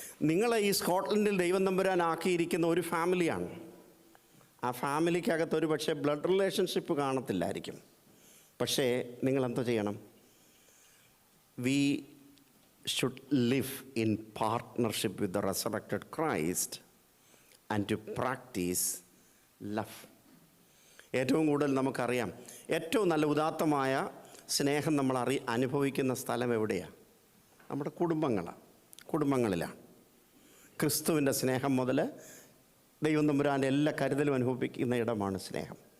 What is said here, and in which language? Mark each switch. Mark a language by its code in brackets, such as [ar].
[ml] നിങ്ങളെ ഈ സ്കോട്ട്ലൻഡിൽ ദൈവം തമ്പുരാൻ ആക്കിയിരിക്കുന്ന ഒരു ഫാമിലിയാണ്. ആ ഫാമിലിക്കകത്ത് ഒരു പക്ഷേ ബ്ലഡ് റിലേഷൻഷിപ്പ് കാണത്തില്ലായിരിക്കും. പക്ഷേ നിങ്ങളെന്തോ ചെയ്യണം? [en] We should live in partnership with the resurrected Christ and to practice love. [ml] ഏറ്റവും കൂടുതൽ നമുക്കറിയാം, ഏറ്റവും നല്ല ഉദാത്തമായ സ്നേഹം നമ്മൾ അനുഭവിക്കുന്ന സ്ഥലം എവിടെയാണ്? നമ്മുടെ കുടുംബങ്ങളിലാണ്. ക്രിസ്തുവിൻ്റെ സ്നേഹം മുതൽ ദൈവം തമ്പുരാൻ്റെ എല്ലാ കരുതലും അനുഭവിക്കുന്ന ഇടമാണ് സ്നേഹം.